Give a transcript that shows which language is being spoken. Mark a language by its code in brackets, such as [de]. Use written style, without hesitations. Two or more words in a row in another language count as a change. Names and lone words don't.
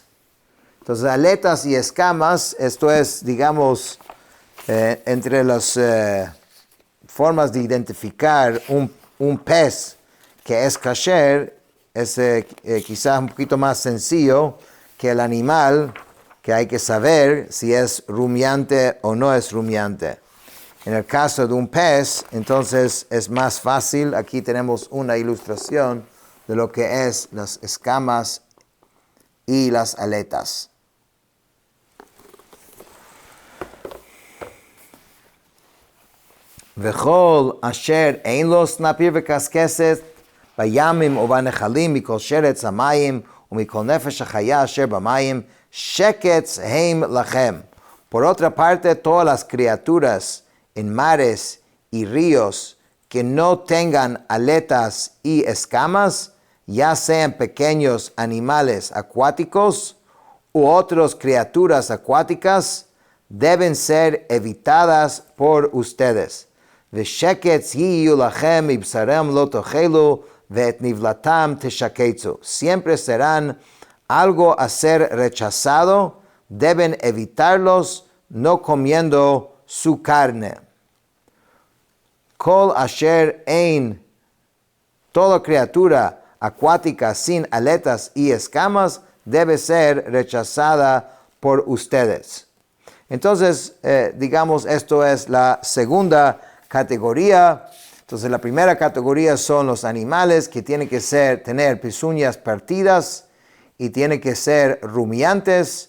[es] Entonces, aletas y escamas, esto es, digamos, entre las formas de identificar un pez que es kasher, es quizás un poquito más sencillo que el animal, que hay que saber si es rumiante o no es rumiante. En el caso de un pez, entonces es más fácil. Aquí tenemos una ilustración de lo que es las escamas y las aletas. [he] וכל אשר אין לו סנפיר וקשקשת בימים או בנחלים מכל שרץ המים ומכל נפש החיה אשר במים שקץ הם לכם. [es] Por otra parte, todas las criaturas en mares y ríos que no tengan aletas y escamas, ya sean pequeños animales acuáticos u otras criaturas acuáticas, deben ser evitadas por ustedes. [he] ושקץ יהיו לכם מבשרם לא תאכלו, ואת נבלתם תשקצו. [es] Siempre serán algo a ser rechazado, deben evitarlos, no comiendo su carne. [he] כל אשר אין, [es] toda criatura acuática sin aletas y escamas debe ser rechazada por ustedes. Entonces, digamos, esto es la segunda categoría. Entonces, la primera categoría son los animales que tienen que tener pezuñas partidas y tienen que ser rumiantes.